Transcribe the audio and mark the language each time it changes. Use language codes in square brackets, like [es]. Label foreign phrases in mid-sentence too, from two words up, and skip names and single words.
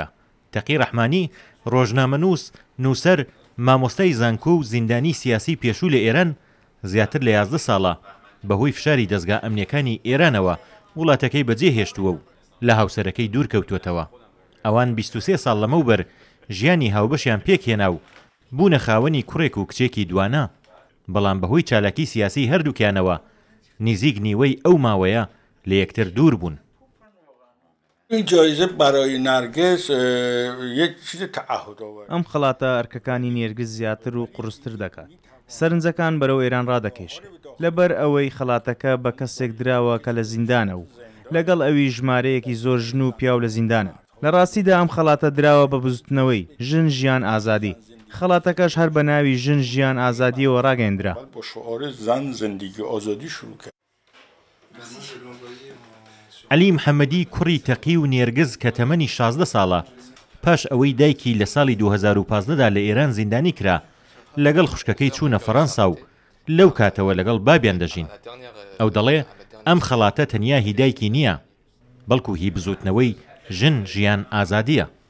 [ckb] تەقی ڕەحمانی ڕۆژنامەنووس نووسەر مامۆستای زانکۆ و زیندانی سیاسی پێشوو لە ئێران زیاتر لە 11 ساڵە بەهۆی فشاری دەستگا ئەمنیەکانی ئێرانەوە وڵاتەکەی بەجێهێشتووە و لە هاوسەرەکەی دوور کەوتوێتەوە. ئەوان 23 ساڵ لەمەوبەر ژیانی هاوبەشیان پێکهێنا و بوونە خاوەنی کوڕێک و کچێکی دوانە بەڵام بەهۆی چالاکی سیاسی هەردووکیانەوە نزیک نیوەی ئەو ماوەیە لە یەکتر دوور بوون. [fa] این جایزه برای نرگس یک چیز تعهد آور. [ckb] ئەم خەڵاتە ئەرکەکانی نێرگز زیاتر و قورستر دەکات. سەرنجەکان بەرەو ئێران ڕادەکێشێت. لەبەر ئەوەی خەڵاتەکە بە کەسێک دراوە کە لە زیندانە و لەگەڵ ئەوی ژمارەیەکی زۆر ژن و پیاو لە زیندانە. لە ڕاستیدا ئەم خەڵاتە دراوە بە بزوتنەوەی ژن ژیان ئازادی. خەڵاتەکەش هەر بە ناوی ژن ژیان ئازادیەوە ڕاگەیەندرا. [fa] با شعار زن زندگی آزادی شروع کرد. [ckb] عەلی محەممەدی کوڕی تەقی و نێرگز کە تەمەنی 16 ساڵە پاش ئەوەی دایکی لە ساڵی 2015دا لە ئێران زیندانی کرا لەگەڵ خوشکەکەی چوونە فەڕەنسا و لەو کاتەوە لەگەڵ بابیان دەژین. ئەو دەڵێ ئەم خەڵاتە تەنیا هی دایکی نییە بەڵکو هی بزوتنەوەی ژن ژیان ئازادیە.